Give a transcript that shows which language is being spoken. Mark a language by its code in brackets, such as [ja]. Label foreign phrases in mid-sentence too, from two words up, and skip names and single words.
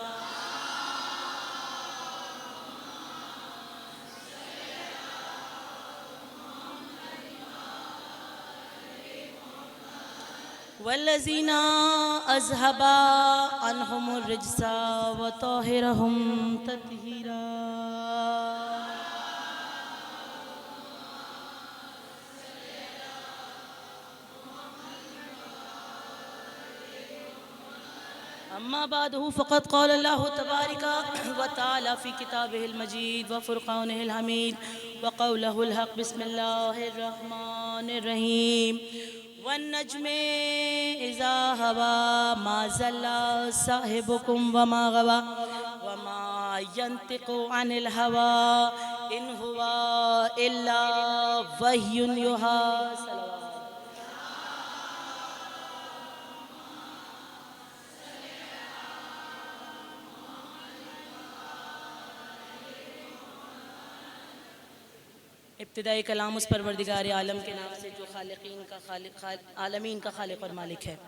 [ar] والذين أذهب عنهم الرجس وطهرهم تطهيرا. أما بعده فقد قال الله تبارك وتعالى في كتابه ال مجيد وفرقانه الحميد وقوله الحق بسم الله الرحمن الرحيم والنجم إذا هوى ما ضل صاحبكم وما غوى وما ينطق عن الهوى إن هو إلا وحي يوحى. [ur] ابتدائی کلام اس پروردگار عالم کے نام سے جو خالقین کا عالمین کا خالق اور مالک ہے.